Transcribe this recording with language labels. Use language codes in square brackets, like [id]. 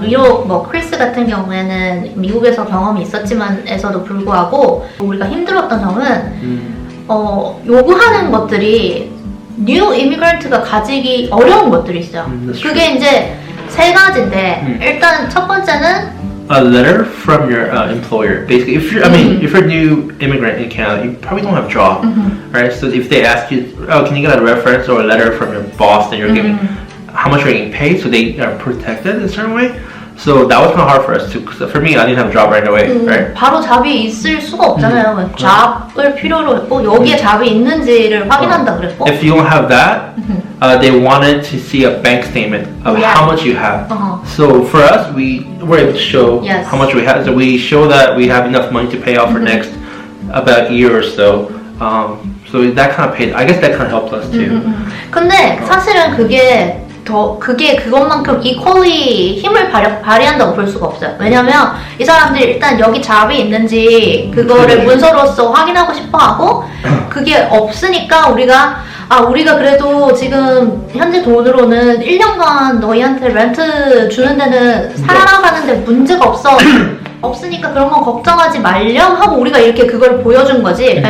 [ko] 비록 뭐 크리스 같은 경우에는 미국에서 경험이 있었지만에서도 불구하고 우리가 힘들었던 점은 요구하는 것들이 뉴 이미그런트가 가지기 어려운 것들이 있어요. 그게 이제 3가지인데 일단 첫 번째는 [en] a letter from your employer. Basically, if you're, if you're a new immigrant in Canada, you probably don't have a job, right? So if they ask you, oh, can you get a reference or a letter from your boss that you're giving, how much you're getting paid, so they are protected in a certain way. So that was kind of hard for us too. Because for me, I didn't have a job right away, right? [ko] 바로 잡이 있을 수가 없잖아요. 잡을 필요로 했고 여기에 잡이 있는지를 확인한다 그랬고. [en] If you don't have that, they wanted to see a bank statement of how much you have. So for us, we were able to show how much we have. So we show that we have enough money to pay off for next about a year or so. So that kind of paid. I guess that kind of helped us too. [ko] 근데 사실은 그게 그것만큼 이퀄리 힘을 발휘한다고 볼 수가 없어요. 왜냐면 이 사람들이 일단 여기 잡이 있는지 그거를 문서로서 확인하고 싶어 하고 그게 없으니까 우리가 그래도 지금 현재 돈으로는 1년간 너희한테 렌트 주는 데는 살아가는데 문제가 없으니까 그런 건 걱정하지 말렴 하고 우리가 이렇게 그걸 보여준 거지.